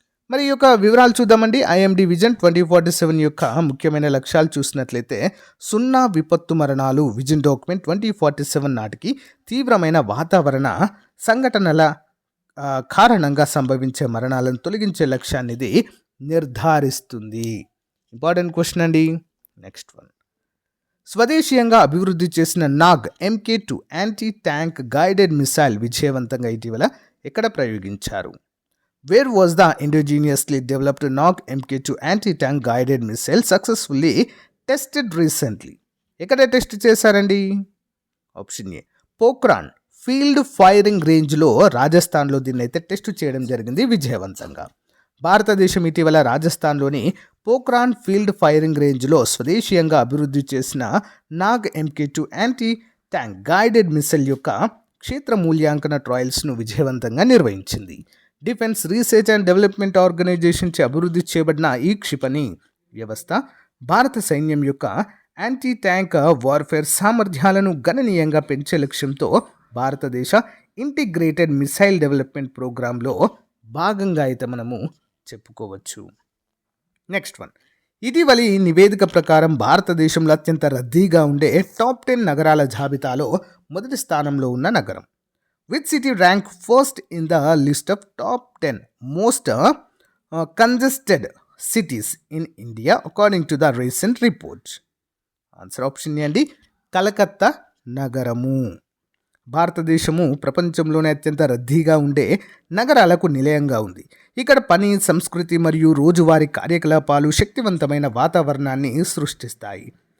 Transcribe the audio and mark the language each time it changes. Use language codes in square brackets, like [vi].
[te] మరి ఈ యొక్క వివరాలు చూద్దామండి. ఐఎండీ విజన్ 2047 యొక్క ముఖ్యమైన లక్ష్యాలు చూసినట్లయితే సున్నా విపత్తు మరణాలు విజన్ డాక్యుమెంట్ 2047 నాటికి తీవ్రమైన వాతావరణ సంఘటనల కారణంగా సంభవించే మరణాలను తొలగించే లక్ష్యాన్ని ఇది నిర్ధారిస్తుంది. ఇంపార్టెంట్ క్వశ్చన్ అండి. నెక్స్ట్ వన్, స్వదేశీయంగా అభివృద్ధి చేసిన Nag MK2 anti tank guided missile విజయవంతంగా ఇటీవల ఎక్కడ ప్రయోగించారు? [en] Where was the indigenously developed Nog MK2 anti-tank guided missile successfully tested recently? [te] ఎక్కడ టెస్ట్ చేశారండి? Option ఏ, Pokhran field firing రేంజ్లో రాజస్థాన్లో దీన్ని అయితే టెస్ట్ చేయడం జరిగింది విజయవంతంగా. భారతదేశం ఇటీవల రాజస్థాన్లోని పోఖ్రాన్ ఫీల్డ్ ఫైరింగ్ రేంజ్లో స్వదేశీయంగా అభివృద్ధి చేసిన Nag MK2 anti tank guided missile యొక్క క్షేత్ర మూల్యాంకన ట్రయల్స్ను విజయవంతంగా నిర్వహించింది. Defence research and development organisation చే అభివృద్ధి చేయబడిన ఈ క్షిపణి వ్యవస్థ భారత సైన్యం యొక్క యాంటీ ట్యాంక్ వార్ఫేర్ సామర్థ్యాలను గణనీయంగా పెంచే లక్ష్యంతో భారతదేశ ఇంటిగ్రేటెడ్ మిసైల్ డెవలప్మెంట్ ప్రోగ్రాంలో భాగంగా అయితే మనము చెప్పుకోవచ్చు. నెక్స్ట్ వన్, ఇటీవలి నివేదిక ప్రకారం భారతదేశంలో అత్యంత రద్దీగా ఉండే టాప్ 10 నగరాల జాబితాలో మొదటి స్థానంలో ఉన్న నగరం. [en] Which city ranked first in the list of top 10 most congested cities in India according to the recent report? Answer option A [te] అండి, కలకత్తా నగరము. భారతదేశము ప్రపంచంలోనే అత్యంత రద్దీగా ఉండే నగరాలకు నిలయంగా ఉంది. ఇక్కడ పని, సంస్కృతి మరియు రోజువారీ కార్యకలాపాలు శక్తివంతమైన వాతావరణాన్ని సృష్టిస్తాయి.